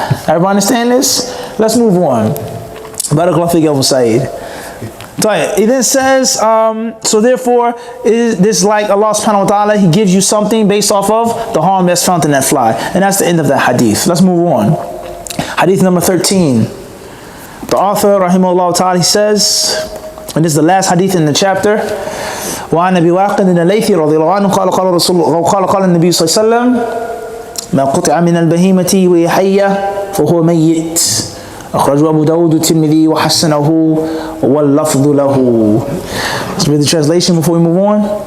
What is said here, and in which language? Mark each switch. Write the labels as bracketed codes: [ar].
[en] Everybody understand this? Let's move on. Barakallahu fik Abu Sa'id. He then says, so therefore, is this like Allah subhanahu wa ta'ala, he gives you something based off of the harm that's found in that fly. And that's the end of that hadith. Let's move on. Hadith number 13. The author, rahimahullah ta'ala, he says, and this is the last hadith in the chapter, [ar] وعن أبي واقد الليثي رضي الله عنه قال قال النبي صلى الله عليه وسلم ما قطع من البهيمة وهي حية فهو ميت أخرجه أبو داود الترمذي وحسنه واللفظ له. [en] Let's read the translation before we move on.